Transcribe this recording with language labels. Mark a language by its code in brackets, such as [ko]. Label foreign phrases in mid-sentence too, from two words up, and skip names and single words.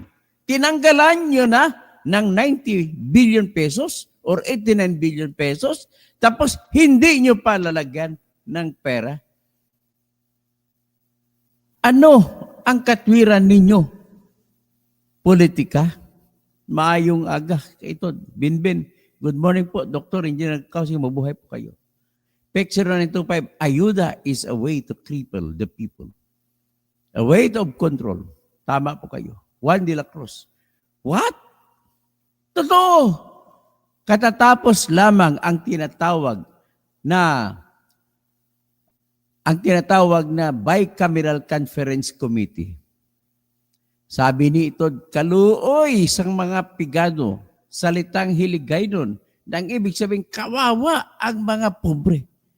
[tl] Tinanggalan nyo na ng [en] 90 billion pesos or 89 billion pesos, [tl] tapos hindi nyo pa lalagyan ng pera. Ano ang katwiran ninyo? [ceb] Politika? Maayong aga. [tl] Ito, Binbin. [en] Good morning [tl] po, Dr. Engineer Kausing. Mabuhay po kayo. [en] Picture 925, ayuda is a way to cripple the people. A way of control. [tl] Tama po kayo. Juan de la Cruz. [en] What? [tl] Totoo. Katatapos lamang ang tinatawag na ang tinatawag na Bicameral Conference Committee. Sabi ni Itod, [hil] kaluoy sang mga pigado, [tl] salitang hiligay nun, nang ibig sabihin, kawawa ang mga pobre.